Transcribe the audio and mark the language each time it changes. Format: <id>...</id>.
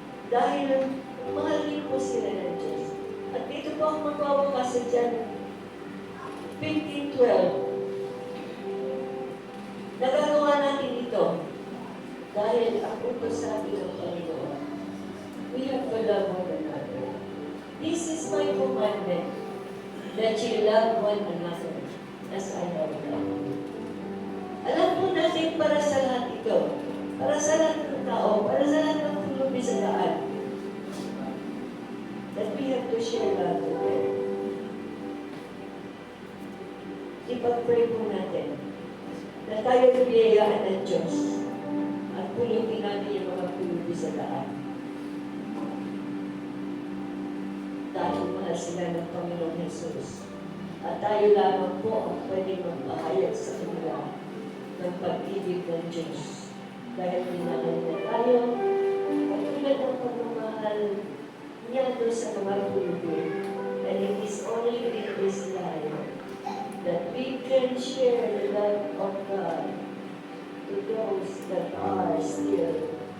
<tl>Dahil mahal din po sila ng Diyos. At dito po ako magwawakas sa John 15:12. Nagagawa natin ito dahil ang utos sa atin ng Panginoon.</tl> <en>We have to love one another. This is my commandment, that you love one another as I have loved you.</en> <tl>Alam po natin para sa lahat ito, para sa lahat ng tao, para sa lahat ng pulubi sa daan,</tl> <en>that we have to share love with them.</en> <tl>Ipag-pray po natin na tayo biyayaan ng Diyos at pulupin natin yung mga pulubi sa daan. Dahil mahal sila ng Panginoong Jesus. At tayo lamang po ang pwede magpahayag sa kanila ng pag-ibig ng Diyos. Dahil minahal niya tayo, at tulad ng pagmamahal niya doon sa mga pulubi.</tl> <en>And it is only in this life that we can share the love of God to those that are still</en>